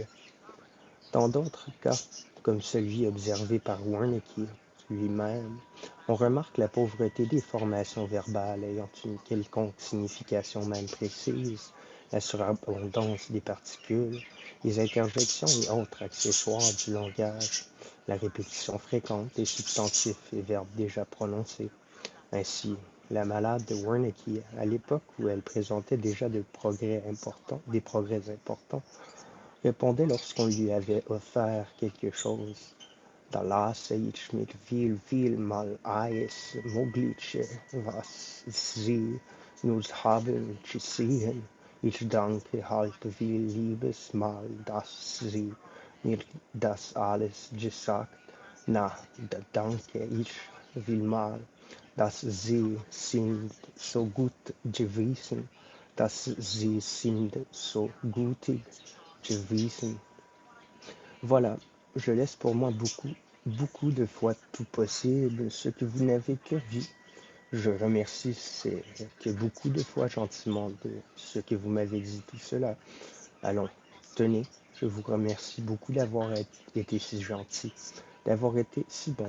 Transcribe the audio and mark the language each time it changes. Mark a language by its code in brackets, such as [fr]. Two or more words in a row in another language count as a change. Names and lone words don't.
[fr] Dans d'autres cas, comme celui observé par Wernicke lui-même, on remarque la pauvreté des formations verbales ayant une quelconque signification même précise, la surabondance des particules, les interjections et autres accessoires du langage, la répétition fréquente des substantifs et verbes déjà prononcés. Ainsi, la malade de Wernicke, à l'époque où elle présentait déjà des progrès importants, répondait lorsqu'on lui avait offert quelque chose. [de] Da las ich mit viel mal alles Mögliche, was sie nur haben gesehen. Ich danke halt viel liebes Mal, dass sie mir das alles gesagt. Na, da danke ich vielmal, dass sie sind so gut gewesen, dass sie sind so gütig gewesen. [fr] Voilà, je laisse pour moi beaucoup de fois tout possible ce que vous n'avez que vu. Je remercie que beaucoup de fois gentiment de ce que vous m'avez dit tout cela. Allons, tenez, je vous remercie beaucoup d'avoir été si gentil, d'avoir été si bon.